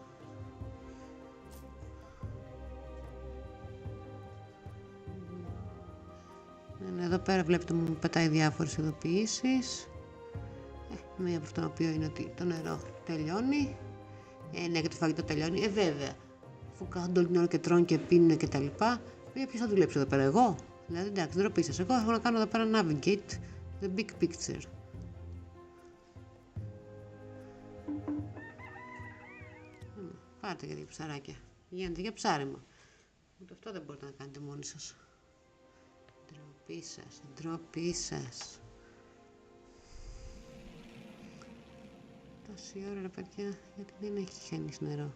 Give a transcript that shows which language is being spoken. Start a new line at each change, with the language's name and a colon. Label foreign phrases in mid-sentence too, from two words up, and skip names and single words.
Greek: Εδώ πέρα βλέπετε μου πετάει διάφορες ειδοποιήσεις. Μία από αυτό το οποίο είναι ότι το νερό τελειώνει. Ναι, και το φαγητό τελειώνει. Βέβαια. Αφού κάθονται όλη την ώρα και τρώνε και πίνουν και τα λοιπά, ποιος θα δουλέψει εδώ πέρα, εγώ? Δηλαδή, εντάξει, δεν ρωτήσες. Εγώ έχω να κάνω εδώ πέρα
English: navigate the big picture.
Greek: Πάρτε για ψαράκια. Γίνεται για ψάρεμα. Ούτε αυτό δεν μπορείτε να κάνετε μόνοι σας. Ντροπή σας, ντροπή σας. Τόση ώρα, ρε παιδιά, γιατί δεν έχει χιόνις νερό.